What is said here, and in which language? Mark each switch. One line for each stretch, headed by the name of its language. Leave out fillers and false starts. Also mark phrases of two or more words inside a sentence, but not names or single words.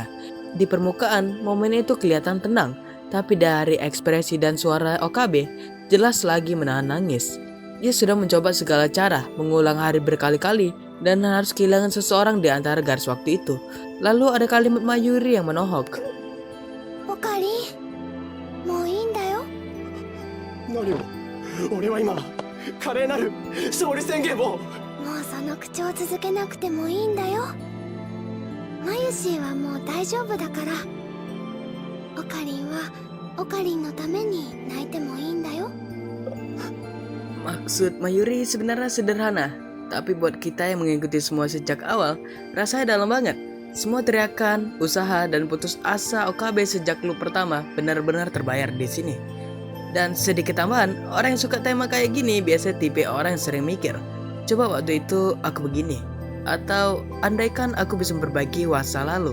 Indonesian: Di permukaan, momen itu kelihatan tenang, tapi dari ekspresi dan suara Okabe, jelas lagi menahan nangis. Ia sudah mencoba segala cara, mengulang hari berkali-kali, dan harus kehilangan seseorang di antara garis waktu itu. Lalu ada kalimat Mayuri yang menohok.
Japanese: Okari, mau いいんだよ。何を俺は今華麗なる勝利宣言を。もうその口調続けなくてもいいんだよ。マユシーはもう大丈夫だから。オカリンはオカリンのために泣いてもいいんだよ。
Indonesian: Maksud Mayuri sebenarnya sederhana, tapi buat kita yang mengikuti semua sejak awal, rasanya dalam banget. Semua teriakan, usaha, dan putus asa Okabe sejak loop pertama benar-benar terbayar di sini. Dan sedikit tambahan, orang yang suka tema kayak gini biasanya tipe orang yang sering mikir, coba waktu itu aku begini, atau andaikan aku bisa memperbaiki masa lalu.